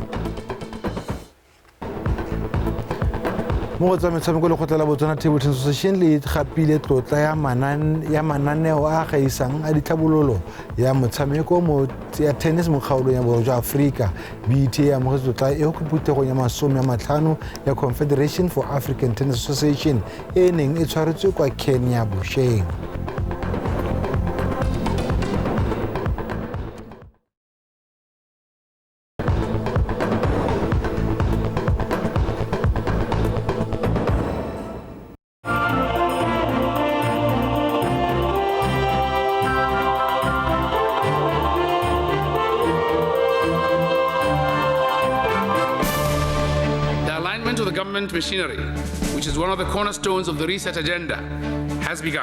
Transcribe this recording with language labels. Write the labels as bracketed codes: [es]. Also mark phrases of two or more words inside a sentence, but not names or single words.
[tn] Mo go tsa metshameko lekgotla la Botswana Table Tennis Association le gapile tlotla ya mananeo a gaisang a ditlhabololo ya motshameko ya tennis mo kgaolong ya borwa jwa Aforika. BTA ya amogetse tlotla eo ke phuthegong ya 50 ya Confederation for African Tennis Association e neng e tshwaretswe kwa Kenya Bosheng. [en] To the government machinery, which is one of the cornerstones of the reset agenda, has begun.